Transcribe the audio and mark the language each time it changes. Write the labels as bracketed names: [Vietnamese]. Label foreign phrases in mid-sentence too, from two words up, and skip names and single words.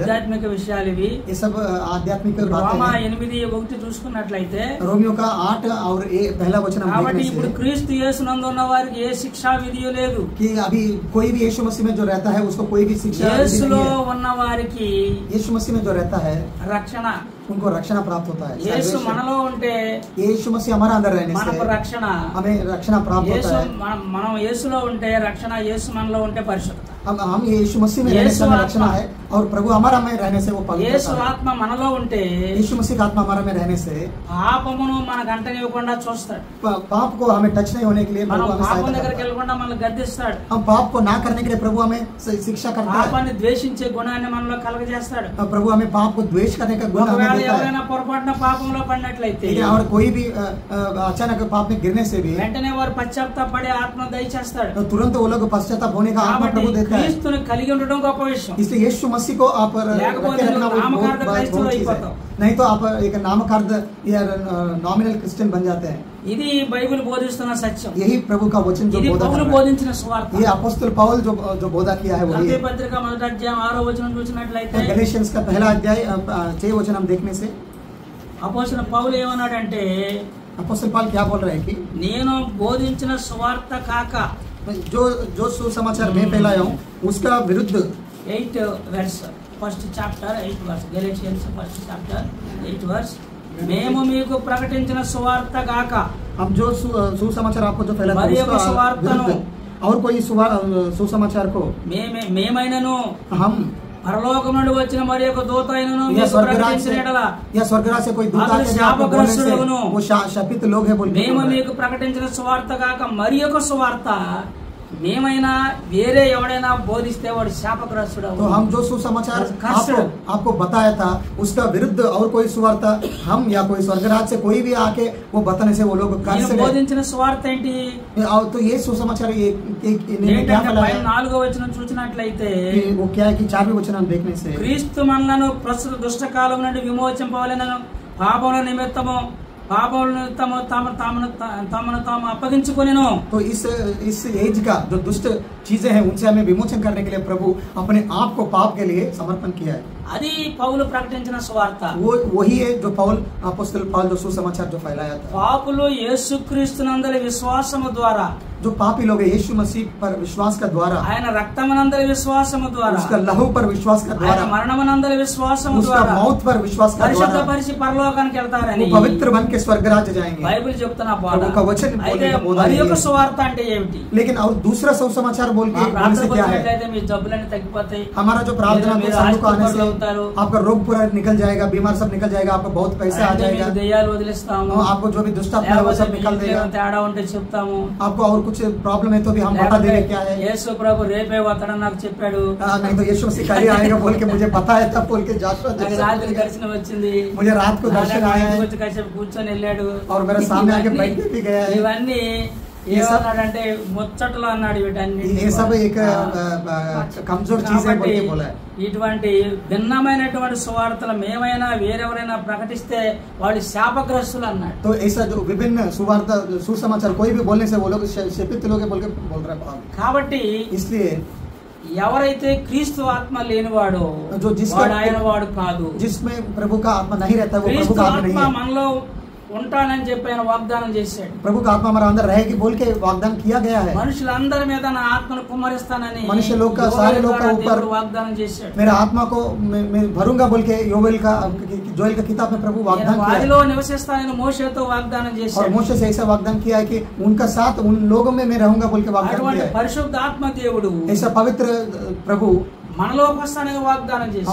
[Telugu] ఆధ్యాత్మిక విషయాలు ఇవి. [Hindi] ये सब आध्यात्मिक [Telugu] రోమా [Hindi] बातें हैं. [Telugu] 8:1 చూసుకున్నట్లయితే [Hindi] रोमियो का 8 और पहला वचन हम [Telugu] కాబట్టి [Hindi] देखने [Telugu] ఇప్పుడు [Hindi] से [Telugu] క్రీస్తు యేసునందు ఉన్న వారికి ఏ శిక్షా విధి లేదు. [Hindi] कि अभी कोई भी यीशु मसीह में जो रहता है उसको कोई भी शिक्षा विधि [Telugu] యేసులో [Hindi] नहीं है. [Telugu] ఉన్న వారికి [Hindi] यीशु मसीह में जो रहता है [Telugu] రక్షణ. [Hindi] उनको रक्षण प्राप्त होता है. [Telugu] యేసు Salvation. మనలో ఉంటే [Hindi] यीशु मसीह हमारा अंदर रहने [Telugu] మనకు [Hindi] से [Telugu] రక్షణ. [Hindi] हमें रक्षण प्राप्त [Telugu] యేసు [Hindi] होता है. [Telugu] మనం యేసులో ఉంటే రక్షణ, యేసు మనలో ఉంటే పరిశుద్ధత. [Hindi] हम यीशु मसीह में रहने से हमें रक्षण है और प्रभु हमारा में रहने से वो [Telugu] యేసు [Hindi] पवित्रता है. [Telugu] ఆత్మ మనలో ఉంటే [Hindi] यीशु मसीह का आत्मा हमारा में रहने से [Telugu] పాపమును మన గంటనివ్వకుండా చూస్తాడు. [Hindi] पाप को हमें टच नहीं होने के लिए [Telugu] మనం [Hindi] प्रभु हमें [Telugu] పాపం [Hindi] सहायता [Telugu] దగ్గరికి [Hindi] करता है. [Telugu] వెళ్ళకుండా మనల్ని గద్దిస్తాడు. [Hindi] हम पाप को ना करने के लिए प्रभु हमें शिक्षा करता है. [Telugu] పాపాన్ని ద్వేషించే గుణాన్ని మనలో కలగజేస్తాడు. [Hindi] प्रभु हमें पाप को द्वेष करने का गुण हमें [Telugu] ఒకవేళ [Hindi] देता है. [Telugu] ఎవరైనా పొరపాటున పాపంలో పడినట్లయితే [Hindi] लेकिन और कोई भी अचानक पाप में गिरने से भी [Telugu] వెంటనే వారు పశ్చాత్తాపడే ఆత్మ దయచేస్తాడు. [Hindi] तो तुरंत वो लोग पश्चाताप होने का आत्मा [Telugu] కాబట్టి [Hindi] प्रभु देता है. [Telugu] క్రీస్తుని కలిగి ఉండడం గొప్ప విషయం. [Hindi] इसलिए यीशु मसीह को आप [Telugu] లేకపోతే [Hindi] रखे रखना [Telugu] నువ్వు [Hindi] वो [Telugu] నామకార్థ [Hindi] बहुत [Telugu] క్రైస్తవుడు [Hindi] बहुत चीज है. [Telugu] అయిపోతావు. [Hindi] नहीं तो आप एक नामकार्ध या [English] nominal Christian [Hindi] बन जाते हैं. [Telugu] ఇది బైబిల్ బోధిస్తున్న సత్యం. [Hindi] यही प्रभु का वचन जो [Telugu] ఇది [Hindi] बोधा [Telugu] పౌలు [Hindi] कर रहा है. [Telugu] బోధించిన సువార్త. [Hindi] ये अपोस्तल पौल जो बोधा किया है वही [Telugu] గలతీ [Hindi] है. [Telugu] పత్రిక 1వ అధ్యాయం 6వ వచనం చూసినట్లయితే [Hindi] गलेशियंस का पहला अध्याय 6 वचन हम देखने से [Telugu] అపోస్తలుడైన పౌలు ఏమన్నాడంటే, [Hindi] अपोस्तल पौल क्या बोल रहे हैं कि [Telugu] నేను బోధించిన సువార్త కాక [Hindi] जो जो सुसमाचार मैं फैलाया हूँ उसका विरुद्ध [Telugu] 8 verse, [English] first chapter [Telugu] 8 verse, గలేషియన్స్ [English] first chapter [Telugu] 8 verse, మేము మీకు ప్రకటించిన సువార్త కాక [Hindi] हम जो सुसमाचार आपको जो फैलाते [Telugu] మరి [Hindi] हैं [Telugu] యొక్క [Hindi] उसका [Telugu] సువార్తను [Hindi] विरुद्ध और कोई सुसमाचार को [Telugu] మేమైనను [Hindi] हम [Telugu] పరలోకం నుండి వచ్చిన మరి యొక్క దూత అయినను [Hindi] या [Telugu] మీకు [Hindi] स्वर्गराज [Telugu] ప్రకటించిన ఎడల [Hindi] या स्वर्गराज से कोई दूत अगर आके आपको बोलने से शापग्रस्त वो शापित लोग है बोल के [Telugu] మేము [Hindi] बोल रहे हैं. [Telugu] మీకు ప్రకటించిన సువార్త కాక మరి యొక్క సువార్త మేమైనా వేరే ఎవడైనా బోధిస్తే వాడు శాపగ్రస్తుడు. [Hindi] तो हम जो सुसमाचार आपको बताया था उसका विरुद्ध और कोई सुवार्ता हम या कोई स्वर्गराज से कोई भी आके वो बताने से वो लोग कर से [Telugu] బోధించిన సువార్త ఏంటి? [Hindi] तो ये सुसमाचार क्या फैलाया? [Telugu] 4వ వచనం చూసినట్లయితే [Hindi] वो क्या है कि 4वें वचन देखने से [Telugu] క్రీస్తు మనలను ప్రస్తుత దుష్టకాలం నుండి విమోచింపవలెనను పాపముల నిమిత్తము తమను తాము అప్పగించుకొనెను. [Hindi] तो इस एज का जो दुष्ट चीजें हैं उनसे हमें विमोचन करने के लिए प्रभु अपने आप को पाप के लिए समर्पण किया है. [Telugu] అది పౌలు ప్రకటించిన సువార్త. [Hindi] वही है जो अपोस्तल पौल जो सुसमाचार जो फैलाया था. [Telugu] పాపులు యేసుక్రీస్తునందలి విశ్వాసము ద్వారా, [Hindi] जो पापी लोग हैं यीशु मसीह पर विश्वास का द्वारा, [Telugu] ఆయన రక్తమునందలి విశ్వాసము ద్వారా, [Hindi] उसका लहू पर विश्वास का द्वारा, [Telugu] ఆయన మరణమునందలి విశ్వాసము [Hindi] उसका [Telugu] ద్వారా, [Hindi] मौत पर विश्वास का द्वारा [Telugu] పరిశుద్ధపరిచి పరలోకానికి వెళ్తారని [Hindi] वो पवित्र बन के स्वर्ग राज्य जाएंगे. [Telugu] బైబిల్ చెప్తున్న బోధ. [Hindi] प्रभु का वचन बोलने का बोधा [Telugu] మరి [Hindi] है. [Telugu] ఒక సువార్త అంటే ఏమిటి? [Hindi] लेकिन और दूसरा सुसमाचार बोल के बोलने से क्या है? [Telugu] మీ జబ్బులన్నీ తగ్గిపోతాయి, [Hindi] हमारा जो प्रार्थना को संघ को आने से आपका रोग पूरा निकल जाएगा, बीमार सब निकल जाएगा, आपको बहुत पैसा आ जाएगा, [Telugu] దెయ్యాలు వదిలేస్తాము, [Hindi] आपको जो भी दुष्ट आत्मा है वो सब निकल देगा, [Telugu] తేడా ఉంటే చెప్తాము, [Hindi] आपको और कुछ प्रॉब्लम है तो भी हम बता देंगे क्या है. [Telugu] యేసు ప్రభు రేపే వస్తాడని నాకు చెప్పాడు. [Hindi] नहीं तो यीशु मसीह कल ही आएगा बोल के मुझे पता है तब बोल के जाशुआ [Telugu] నాకు రాత్రి దర్శనం వచ్చింది, [Hindi] मुझे रात को दर्शन आया है [Telugu] కాసేపు కూర్చొని వెళ్ళాడు [Hindi] और मेरे सामने आके बैठ के भी गया है. [Telugu] ఇవన్నీ ఏమన్నాడంటే ముచ్చట్లు అన్నాడు. వీటన్ని [Hindi] ये सब एक कमजोर चीज है बोल के बोला है. [Telugu] ఇటువంటి భిన్నమైనటువంటి సువార్తలు మేమైనా వేరెవరైనా ప్రకటిస్తే వాళ్ళు శాపగ్రస్తులు అన్నాడు. [Hindi] तो ऐसा जो विभिन्न सुवार्ता सुसमाचार कोई भी बोलने से वो लोग शपित लोग बोल के बोल रहे हैं. [Telugu] కాబట్టి [Hindi] इसलिए [Telugu] ఎవరైతే క్రీస్తు ఆత్మ లేనివాడో [Hindi] जो [Telugu] వాడు ఆయన వాడు కాదు. [Hindi] जिसमें प्रभु का आत्मा नहीं रहता वो प्रभु [Telugu] క్రీస్తు [Hindi] का आत्मा नहीं [Telugu] ఆత్మ [Hindi] है. [Telugu] మనలో ఉంటానని చెప్పి ఆయన వాగ్దానం చేశాడు. [Hindi] प्रभु का आत्मा हमारा अंदर रहेगी बोल के वाग्दान किया गया है. [Telugu] మనుషులందరి మీద నా ఆత్మను కుమ్మరిస్తానని [Hindi] मनुष्य लोग का सारे लोग का ऊपर [Telugu] వాగ్దానం చేశాడు. [Hindi] मेरा आत्मा को मैं भरूंगा बोल के जोएल का किताब में प्रभु वाग्दान किया है. [Telugu] వారిలో నివసిస్తానని మోషేతో వాగ్దానం [Hindi] और [Telugu] చేశాడు. [Hindi] मोशे से ऐसा वाग्दान किया है कि उनका साथ उन लोगों में मैं रहूंगा बोल के वाग्दान [Telugu] అటువంటి [Hindi] किया है. [Telugu] పరిశుద్ధ ఆత్మ దేవుడు [Hindi] ऐसा पवित्र प्रभु [Telugu] మనలోకి వస్తానని వాగ్దానం చేశాడు.